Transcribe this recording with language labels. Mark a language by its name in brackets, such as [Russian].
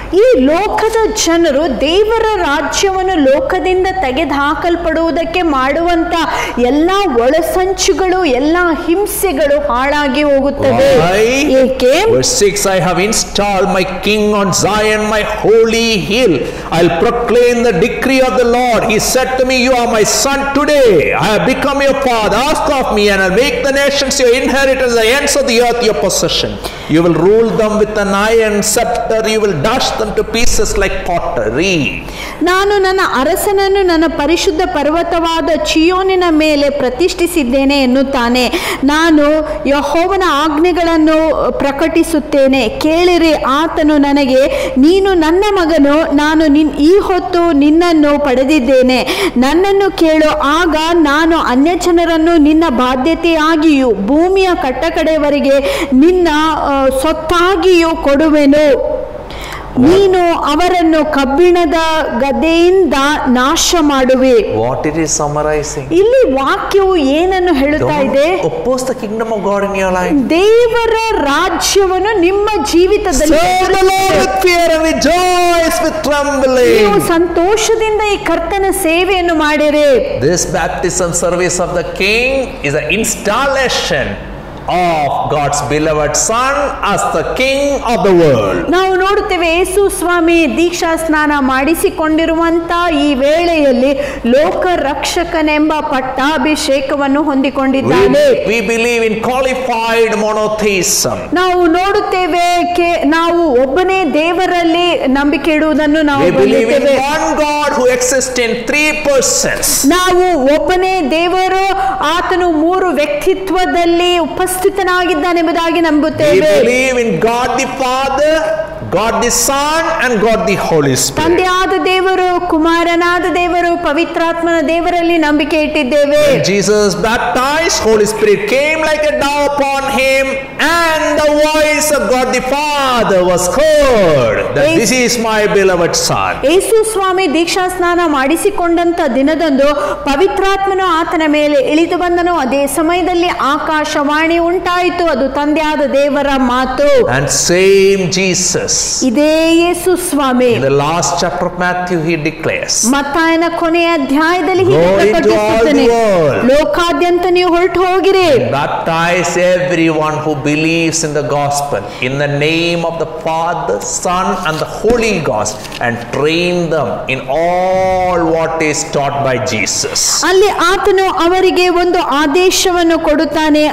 [Kannada] ಈ ಲೋಕದ ಜನರು ದೇವರ ರಾಜ್ಯವನ್ನು ಲೋಕದಿಂದ ತೆಗೆದುಹಾಕಲ್ಪಡುವುದಕ್ಕೆ ಮಾಡುವಂತ ಎಲ್ಲಾ ಒಳಸಂಚುಗಳು, ಎಲ್ಲಾ ಹಿಂಸೆಗಳು ಹಾಳಾಗಿ ಹೋಗುತ್ತವೆ. ಏಕೆ? [English] Verse 6, I have installed my king on Zion, my holy hill. I'll proclaim the decree of the Lord. He said to me, you are my son today. I have become your father. Ask of me and I'll make the nations your inheritance, the ends of the earth your possession. You will rule them with an iron scepter. You will dash them to pieces like pottery. [Kannada] ನಾನು ನನ್ನ ಅರಸನನ್ನು ನನ್ನ ಪರಿಶುದ್ಧ ಪರ್ವತವಾದ ಚಿಯೋನಿನ ಮೇಲೆ ಪ್ರತಿಷ್ಠಿಸಿದ್ದೇನೆ ಎನ್ನುತ್ತಾನೆ. ನಾನು ಯೆಹೋವನ ಆಜ್ಞೆಗಳನ್ನು ಪ್ರಕಟಿಸುತ್ತೇನೆ, ಕೇಳಿರಿ. ಆತನು ನನಗೆ, ನೀನು ನನ್ನ ಮಗನು, ನಾನು ಈ ಹೊತ್ತು ನಿನ್ನನ್ನು ಪಡೆದಿದ್ದೇನೆ, ನನ್ನನ್ನು ಕೇಳು. ಆಗ ನಾನು ಅನ್ಯಜನರನ್ನು ನಿನ್ನ ಬಾಧ್ಯತೆಯಾಗಿಯೂ ಭೂಮಿಯ ಕಟ್ಟಕಡೆಯವರೆಗೆ ನಿನ್ನ ಸೊತ್ತಾಗಿಯೂ ಕೊಡುವೆನು. ನೀನು ಅವರನ್ನು ಕಬ್ಬಿಣದ ಗದೆಯಿಂದ ನಾಶ ಮಾಡುವೆ. [English] What it is summarizing? [Kannada] ಇಲ್ಲಿ ವಾಕ್ಯವು ಏನನ್ನು ಹೇಳುತ್ತಾ ಇದೆ? [English] Don't oppose the kingdom of God in your life. [Kannada] ದೇವರ ರಾಜ್ಯವನ್ನು ನಿಮ್ಮ ಜೀವಿತದಲ್ಲಿ [English] Serve the Lord with fear and rejoice with trembling. [Kannada] ನೀವು ಸಂತೋಷದಿಂದ ಈ ಕರ್ತನ ಸೇವೆಯನ್ನು ಮಾಡಿರಿ. [English] This baptism service of the king is an installation of God's beloved son as the king of the world. [Kannada] ನಾವು ನೋಡುತ್ತೇವೆ ಯೇಸು ಸ್ವಾಮಿ ದೀಕ್ಷಾ ಸ್ನಾನ ಮಾಡಿಸಿಕೊಂಡಿರುವಂತ ಈ ವೇಳೆಯಲ್ಲಿ ಲೋಕ ರಕ್ಷಕನೆಂಬ ಪಟ್ಟಾಭಿಷೇಕವನ್ನು ಹೊಂದಿಕೊಂಡಿದ್ದಾನೆ. [English] We believe in qualified monotheism. [Kannada] ನಾವು ನೋಡುತ್ತೇವೆ ನಾವು ಒಬ್ಬನೇ ದೇವರಲ್ಲಿ ನಂಬಿಕೆ ಇಡುವುದನ್ನು ನಾವು [English] We believe in [Kannada] ನೋಡುತ್ತೇವೆ. [English] one God who exists in 3 persons. [Kannada] ನಾವು ಒಬ್ಬನೇ ದೇವರು, ಆತನು 3 ವ್ಯಕ್ತಿತ್ವದಲ್ಲಿ ಉಪಸ್ಥಿತನಾಗಿದ್ದಾನೆಂಬುದಾಗಿ [English] We [Kannada] ನಂಬುತ್ತೇವೆ. [English] believe in God the Father, God the Son and God the Holy Spirit. [Kannada] ತಂದೆಯಾದ ದೇವರು, ಕುಮಾರನಾದ ದೇವರು, ಪವಿತ್ರಾತ್ಮನ ದೇವರಲ್ಲಿ ನಂಬಿಕೆ ಇಟ್ಟಿದ್ದೇವೆ. When Jesus baptized, Holy Spirit came like a dove upon him, and the voice of God the Father was heard, that this is my beloved Son. ಯೇಸು ಸ್ವಾಮಿ ದೀಕ್ಷಾ ಸ್ನಾನ ಮಾಡಿಸಿಕೊಂಡಂತ ದಿನದಂದು ಪವಿತ್ರಾತ್ಮನು ಆತನ ಮೇಲೆ ಇಳಿದು ಬಂದನು. ಅದೇ ಸಮಯದಲ್ಲಿ ಆಕಾಶವಾಣಿ ಉಂಟಾಯಿತು, ಅದು ತಂದೆಯಾದ ದೇವರ ಮಾತು. [English] And same Jesus, [Kannada] ಇದೇ ಯೇಸು ಸ್ವಾಮಿ [English] in the last chapter of Matthew, he declares, [Kannada] ಮತ್ತಾಯನ ಕೊನೆಯ ಅಧ್ಯಾಯದಲ್ಲಿ [English] Go into all the world. [Kannada] ಲೋಕಾದ್ಯಂತ ನೀವು ಹೊರಟು ಹೋಗಿರಿ, [English] baptize everyone who believes in the gospel in the name of the Father, Son and the Holy Ghost, and train them in all what is taught by Jesus. [Kannada] ಅಲ್ಲಿ ಆತನು ಅವರಿಗೆ ಒಂದು ಆದೇಶವನ್ನು ಕೊಡುತ್ತಾನೆ.